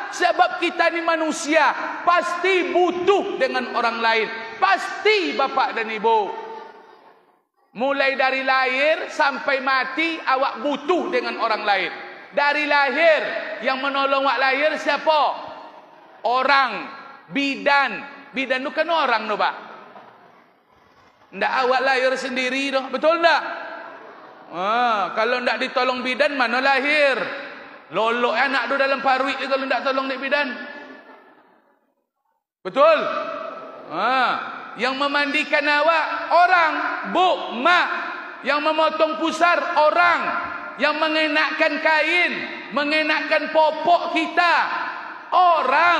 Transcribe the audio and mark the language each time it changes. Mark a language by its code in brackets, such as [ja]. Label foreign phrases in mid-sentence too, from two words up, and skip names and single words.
[id] Sebab kita ini manusia, pasti butuh dengan orang lain. Pasti Bapak dan Ibu. Mulai dari lahir sampai mati awak butuh dengan orang lain. Dari lahir, yang menolong awak lahir siapa? Orang, bidan. Bidan itu kan orang tu Pak. [min] Ndak awak lahir sendiri tu, betul ndak? Kalau ndak ditolong bidan mana lahir? Lolok anak tu dalam parut kalau ndak tolong nek bidan. [id] Betul? Yang memandikan awak orang, bu, mak. Yang memotong pusar orang. Yang mengenakan kain, mengenakan popok kita, orang.